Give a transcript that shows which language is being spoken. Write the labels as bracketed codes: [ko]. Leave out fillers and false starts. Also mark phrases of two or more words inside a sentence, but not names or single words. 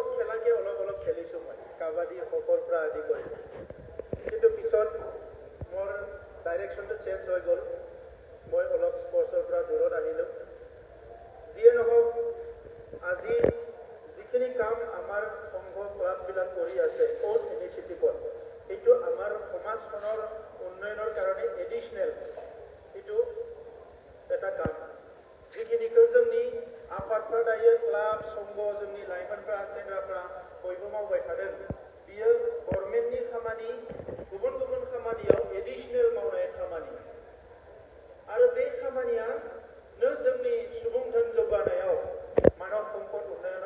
[as] খেলাকে অলপ অলপ খেলিছোঁ মই কাবাডী খোখৰ পৰা আদি কৰি কিন্তু পিছত মোৰ ডাইৰেকশ্যনটো চেঞ্জ হৈ গ'ল মই অলপ স্পৰ্টছৰ পৰা দূৰত আহিলোঁ যিয়ে নহওক আজি যিখিনি কাম আমাৰ সংঘ ক্লাববিলাক কৰি আছে [en] own initiative [as] এইটো আমাৰ সমাজখনৰ উন্নয়নৰ কাৰণে এডিশনেল এইটো এটা কাম যিখিনিखौ [brx] जोंनि आफादफ्रा दायो क्लाब संघ जोंनि लाइमोनफ्रा सेंग्राफ्रा बयबो मावबाय थादों बियो गभर्नमेन्टनि खामानि गुबुन गुबुन खामानियाव एडिशनेल मावनाय खामानि आरो बे खामानिया नो जोंनि सुबुं धोन जौगानायाव मानव सम्पद उन्नयनाव